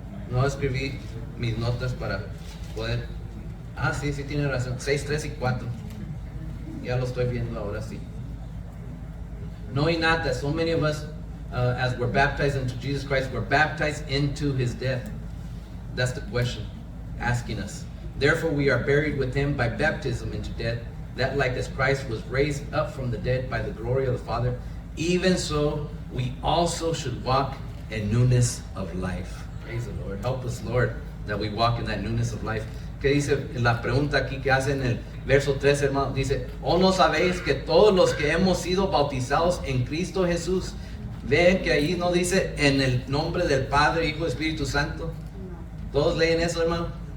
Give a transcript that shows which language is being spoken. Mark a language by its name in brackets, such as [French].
[Spanish] No escribí mis notas para poder. Ah, sí, tiene razón. 6, 3 y 4. Ya lo estoy viendo ahora sí. [English] Knowing not that so many of us, as we're baptized into Jesus Christ, we're baptized into his death. That's the question asking us. Therefore we are buried with him by baptism into death, that like as Christ was raised up from the dead by the glory of the Father, even so we also should walk in newness of life. Praise the Lord. Help us, Lord, that we walk in that newness of life. [Spanish] ¿Qué dice la pregunta aquí que hace en el verso 3, hermano? Dice, ¿o no sabéis que todos los que hemos sido bautizados en Cristo Jesús? Ven que ahí no dice en el nombre del Padre, Hijo y Espíritu Santo. ¿Todos leen eso, hermano?